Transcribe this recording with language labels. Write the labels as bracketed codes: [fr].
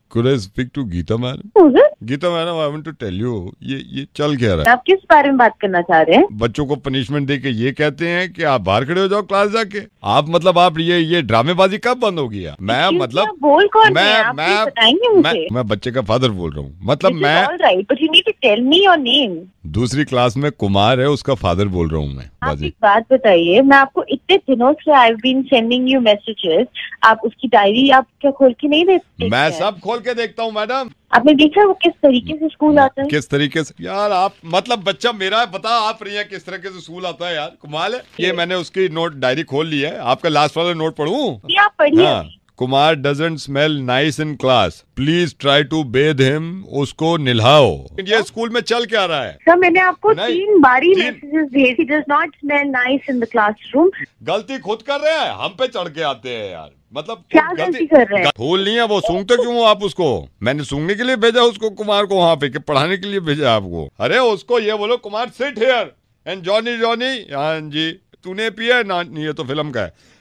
[en] Could I speak to Geeta madam? Geeta madam, I want to tell you, [hi] ये चल क्या रहा है? आप किस बारे में बात करना चाह रहे हैं? बच्चों को पनिशमेंट दे के ये कहते हैं कि आप बाहर खड़े हो जाओ क्लास जाके। आप मतलब आप ये ड्रामेबाजी कब बंद होगी? मैं मतलब बोल कौन है? आप बताएंगे मुझे? मैं बच्चे का फादर बोल रहा हूँ। मतलब मैं [en] Right, but you need to tell me your name. [hi] दूसरी क्लास में कुमार है, उसका फादर बोल रहा हूँ मैं। आप एक बात बताइए, मैं आपको इतने दिनों से [en] I have been sending you messages, [hi] आप उसकी डायरी आप क्या खोल के नहीं देखते? मैं सब खोल के देखता हूँ मैडम। आपने देखा वो किस तरीके से स्कूल आता है? किस तरीके से यार? आप मतलब बच्चा मेरा है, बता आप रही हैं किस तरीके से स्कूल आता है यार, कमाल है। ये मैंने उसकी नोट डायरी खोल ली है। आपका लास्ट वाला नोट पढ़ूं? आप पढ़िए। हाँ, [en] Kumar doesn't smell nice in class, please try to bathe him, [hi] उसको निल्हाओ। ये स्कूल में चल क्या रहा है? सर मैंने आपको 3 बारी मैसेजेस भेजे, [en] he does not smell nice in the classroom। [hi] गलती खुद कर रहे हैं, हम पे चढ़ के आते हैं यार। मतलब क्या गलती कर रहे हैं? फूल नहीं है वो, सूंघते क्यों हो आप उसको? मैंने सूंघने के लिए भेजा उसको, कुमार को वहाँ पे, कि पढ़ाने के लिए भेजा आपको? अरे उसको ये बोलो, Kumar sit here and Johnny Johnny, हाँ जी तूने पिया ना? ये तो फिल्म का है।